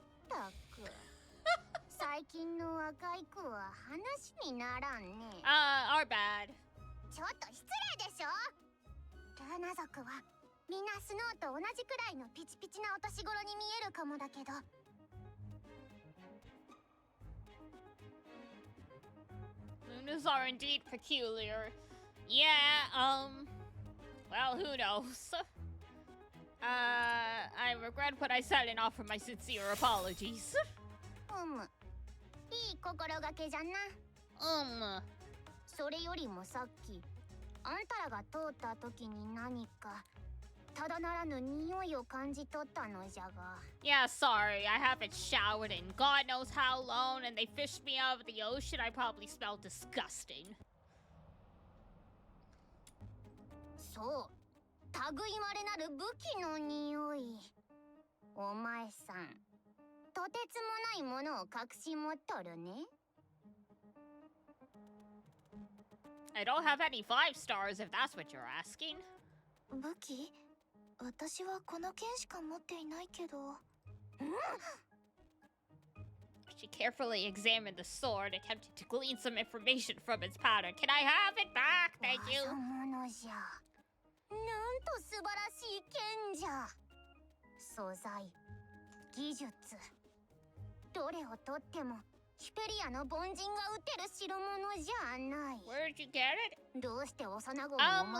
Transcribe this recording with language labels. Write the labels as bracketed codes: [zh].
[ja] たく最近の若い子は話にならんね。 [en] Our bad. [ja] ちょっと失礼でしょ。ルーナ族はみんなスノーと同じくらいのピチピチなお年頃に見えるかもだけど。 [en] Lunas are indeed peculiar. Yeah, well, who knows? I regret what I said and offer my sincere apologies. [ja] いい心がけじゃな。それよりもさっき、あんたらが通った時に何かただならぬ匂いを感じ取ったのじゃが。 [en] Yeah, sorry, I haven't showered in God knows how long, and they fished me out of the ocean. I probably smell disgusting. [ja] そう、類まれなる武器の匂い。お前さん、とてつもないものを隠し持っとるね。 [en] I don't have any 5 stars if that's what you're asking. [ja] 武器? 私はこの剣しか持っていないけど。 [en] She carefully examined the sword, attempting to glean some information from its pattern. Can I have it back? Thank you. [ja] 技物じゃ。なんと素晴らしい剣じゃ。素材、技術、どれをとってもヒペリアの凡人が撃てる代物じゃない。 [en] Where did you get it? [ja] どうして幼子のお前さんが